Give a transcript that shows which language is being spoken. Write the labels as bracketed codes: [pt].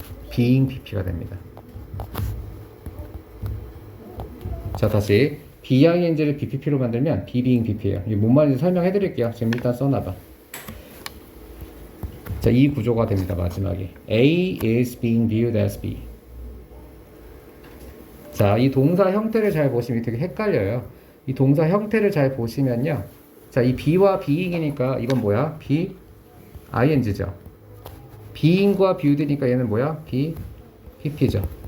[ko] being pp가 됩니다. 자 다시 BING를 BPP로 만들면 being pp예요. 이게 뭔 말인지 설명해 드릴게요. 지금 일단 써놔봐. 자 이 구조가 됩니다. 마지막에 [en] A is being viewed as B. [ko] 자 이 동사 형태를 잘 보시면 되게 헷갈려요. 이 동사 형태를 잘 보시면요. 자 이 B와 being이니까 이건 뭐야? BING죠. being과 viewed니까 얘는 뭐야? BPP죠.